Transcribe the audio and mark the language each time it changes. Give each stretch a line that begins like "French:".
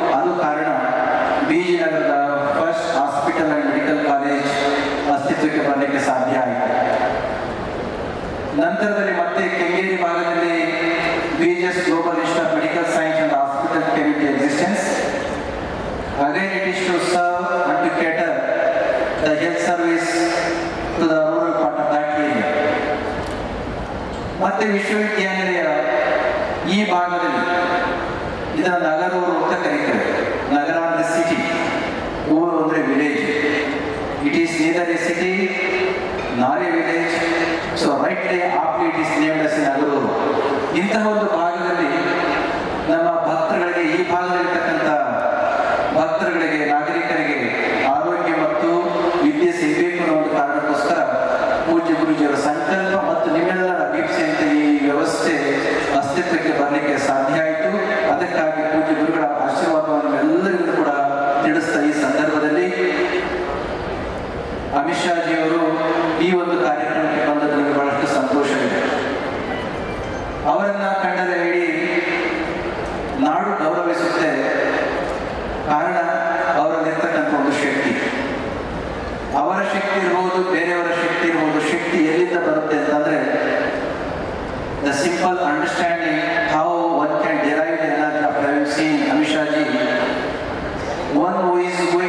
Kannada: ಅದು ಕಾರಣ ಬಿಜಿ ನಗರದ first hospital and medical college ಅಸ್ತಿತ್ವಕ್ಕೆ ಬರಲಿಕ್ಕೆ ಸಾಧ್ಯ ಆಯಿತು. ನಂತರದಲ್ಲಿ ಮತ್ತೆ ಕೆಂಗೇರಿ ಭಾಗದಲ್ಲಿ BGS global institute of medical science and hospital
English: came into existence. Again it is to serve and to cater the health service to the rural part of that area.
Kannada: ಮತ್ತೆ ವಿಶ್ವವಿದ್ಯಾನಿಲಯ ಈ ಭಾಗದಲ್ಲಿ ಇದರ ನಗರೂರು ಅಂತ ಕರೀತಾರೆ. ನಗರ ಅಂದ್ರೆ ಸಿಟಿ, ಊರು ಅಂದ್ರೆ village.
English: It is neither a city nor a village, so rightly aptly it is named as Nagaruru.
Kannada: ಇಂತಹ ಒಂದು ಭಾಗದಲ್ಲಿ ನಮ್ಮ ಭಕ್ತರುಗಳಿಗೆ, ಈ ಭಾಗದಲ್ಲಿರ್ತಕ್ಕಂಥ ಭಕ್ತರುಗಳಿಗೆ, ನಾಗರಿಕರಿಗೆ ಆರೋಗ್ಯ ಮತ್ತು ವಿದ್ಯೆ ಸಿಗಬೇಕು ಅನ್ನೋ ಒಂದು ಕಾರಣಕ್ಕೋಸ್ಕರ ಪೂಜ್ಯ ಗುರುಜಿಯವರ ಸಂಕಲ್ಪ ಮತ್ತು ನಿಮ್ಮೆಲ್ಲರ ಅಪೇಕ್ಷೆಯಂತೆ ಈ ವ್ಯವಸ್ಥೆ ಅಸ್ತಿತ್ವಕ್ಕೆ ಬರಲಿಕ್ಕೆ ಸಾಧ್ಯ ಆಯಿತು. ಅದಕ್ಕಾಗಿ ಪೂಜ್ಯ ಗುರುಗಳ ಆಶೀರ್ವಾದವನ್ನು ಎಲ್ಲರಿಗೂ ಕೂಡ ತಿಳಿಸ್ತಾ ಈ ಸಂದರ್ಭದಲ್ಲಿ ಅಮಿತ್ ಶಾಜಿಯವರು ಈ ಒಂದು ಕಾರ್ಯಕ್ರಮಕ್ಕೆ ಬಂದದ್ದು ನನಗೆ ಬಹಳಷ್ಟು ಸಂತೋಷವಿದೆ. ಅವರನ್ನ ಕಂಡರೆ ಇಡೀ ನಾಡು ಗೌರವಿಸುತ್ತೆ. ಕಾರಣ ಅವರಲ್ಲಿರ್ತಕ್ಕಂಥ ಒಂದು ಶಕ್ತಿ, ಅವರ ಶಕ್ತಿ ಇರ್ಬೋದು, ಬೇರೆಯವರ ಶಕ್ತಿ ಇರ್ಬೋದು. ಶಕ್ತಿ ಎಲ್ಲಿಂದ ಬರುತ್ತೆ ಅಂತಂದ್ರೆ
English: the simple understanding how one can derive the energy of having seen Amisha ji, one who is